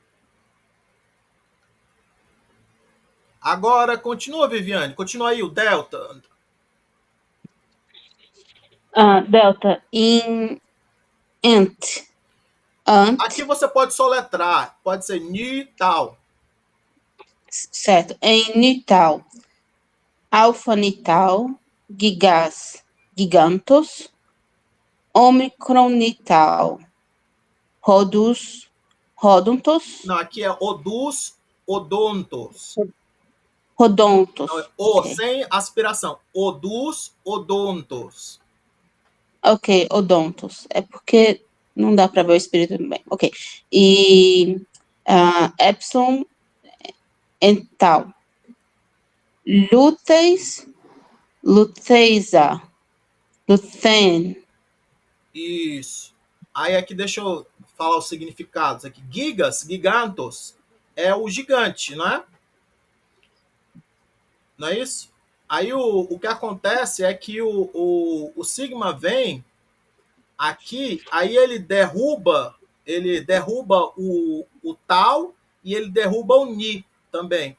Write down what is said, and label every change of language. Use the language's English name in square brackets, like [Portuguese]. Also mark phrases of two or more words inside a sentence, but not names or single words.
[Portuguese] Agora, continua, Viviane. Continua aí, o delta. [Greek] Delta, ant, [Portuguese] Aqui você pode soletrar. Pode ser ni tal. certo, [Greek] em nital, alfa nital, gigantos, omicron nital, rodontos. [Portuguese] Não, aqui é [Greek] odus, odontos. Rodontos. [Portuguese] O, sem aspiração. [Greek] Odus, odontos. [Portuguese] Ok, odontos. É porque não dá para ver o espírito bem. Ok. E epsilon ental. [Greek] Lúteis, luteisa, luthen. [Portuguese] Isso. Aí aqui deixa eu falar os significados aqui. [Greek] Gigas, gigantos, [Portuguese] é o gigante, não é? Não é isso? Aí o que acontece é que o sigma vem aqui, aí ele derruba o tal e ele derruba o ni também.